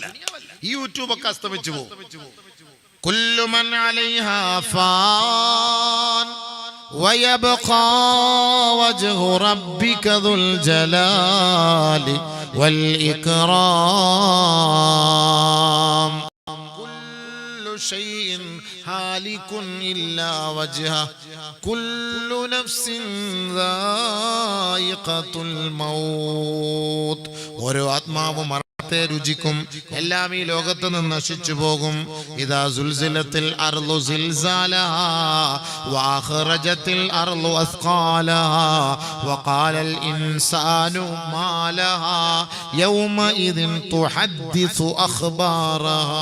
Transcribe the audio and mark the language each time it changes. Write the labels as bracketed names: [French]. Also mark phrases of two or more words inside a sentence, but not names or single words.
[Malayalam] ഈ യൂട്യൂബൊക്കെ അസ്തമിച്ചു പോകും. [Arabic] كل من عليها فان ويبقى وجه ربك ذو الجلال والإكرام. شيء هالك إلا وجهه كل نفس ذائقة الموت. [Malayalam] ഓരോ ആത്മാവും മരണത്തെ രുചിക്കും, എല്ലാം ഈ ലോകത്ത് നിന്ന് നശിച്ചു പോകും. [Arabic] إذا زلزلت الأرض زلزالها وأخرجت الأرض أثقالها وقال الإنسان ما لها يومئذ تحدث أخبارها.